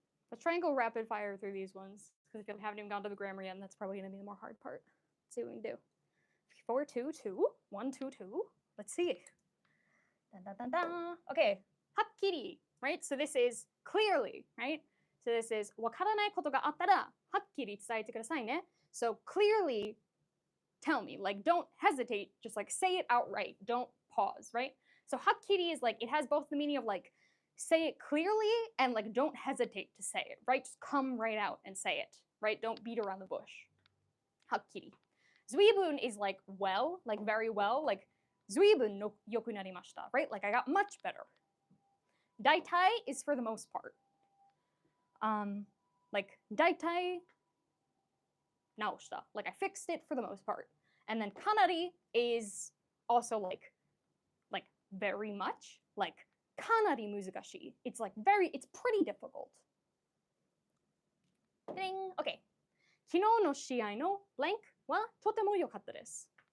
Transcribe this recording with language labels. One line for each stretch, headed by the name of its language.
English: Let's try and go rapid fire through these ones, because if you haven't even gone to the grammar yet, that's probably going to be the more hard part. Let's see what we can do. 4, 2, 2, 1, 2, 2. Let's see. Dun, dun, dun, dun. Okay, はっきり, right? So this is clearly, right?
Japanese: So this is わからないことがあったらはっきり伝えてくださいね.
English: So clearly tell me, like don't hesitate, just like say it outright, don't pause, right? So はっきり is like, it has both the meaning of like say it clearly and like don't hesitate to say it, right? Just come right out and say it, right? Don't beat around the bush.
Japanese: はっきり.
English: 随分 is like well, like very well, like
Japanese: 随分の良くなりました,
English: right? Like I got much better. 大体 is for the most part. Like
Japanese: 大体直した,
English: like I fixed it for the most part. And then かなり is also like very much, like
Japanese: かなり難しい.
English: It's like it's pretty difficult. Ding. Okay.
Japanese: 昨日の試合の blank はとても良かったです。